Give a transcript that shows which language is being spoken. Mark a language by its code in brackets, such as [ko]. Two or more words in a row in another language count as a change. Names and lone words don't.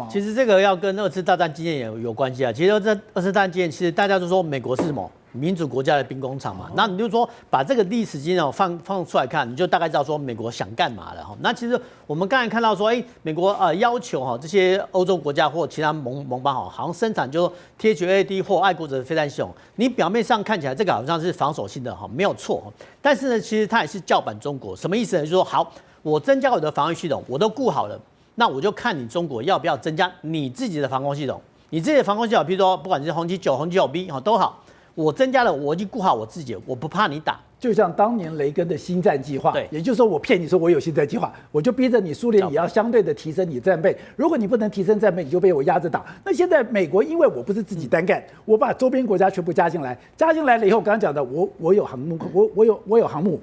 [zh] 其實這個要跟2次大戰經驗也有關係啊。其實這2次大戰經驗，其實大家都說美國是什麼民主國家的兵工廠嘛。那你就說把這個歷史經驗放出來看，你就大概知道說美國想幹嘛了哈。那其實我們剛才看到說，美國要求這些歐洲國家或其他盟邦好像生產就 THAAD 或愛國者飛彈系統。你表面上看起來這個好像是防守性的哈，沒有錯。但是呢，其實它也是叫板中國。什麼意思呢？就是說好。我增加我的防禦系統，我都顧好了，那我就看你中國要不要增加你自己的防空系統。你自己的防空系統，比如說不管是紅旗9、紅旗 9B 都好，我增加了，我已經顧好我自己了，我不怕你打。就像當年雷根的星戰計劃，對，也就是說我騙你說我有星戰計劃，我就逼着你蘇聯也要相對的提升你戰備。如果你不能提升戰備，你就被我壓着打。那現在美國因為我不是自己單幹，我把周邊國家全部加進來，加進來了以後，剛剛講的我有航母，我有航母。